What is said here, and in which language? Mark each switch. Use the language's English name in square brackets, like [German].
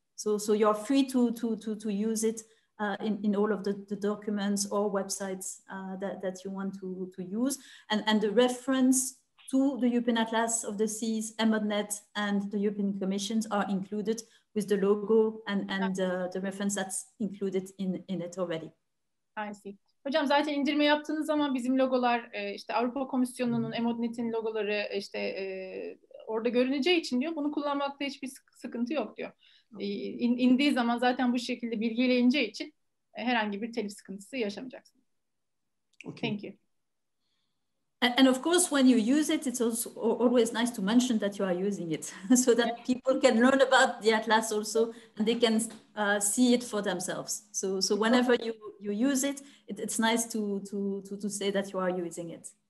[English] So you're free to use it in all of the documents or websites that you want to use. And the reference to the European Atlas of the Seas, EMODnet, and the European Commissions are included with the logo and the reference that's included in it already. I see. [Turkish] Hocam zaten indirme yaptığınız zaman bizim logolar işte Avrupa Komisyonu'nun, EMODnet'in logoları işte orada görüneceği için diyor bunu kullanmakta hiçbir sıkıntı yok diyor. İndiği zaman zaten bu şekilde bilgiyle ineceği için herhangi bir telif sıkıntısı yaşamayacaksınız. [English] Okay. Thank you. And of course, when you use it, it's also always nice to mention that you are using it so that people can learn about the atlas also, and they can see it for themselves. So whenever you use it, it's nice to say that you are using it.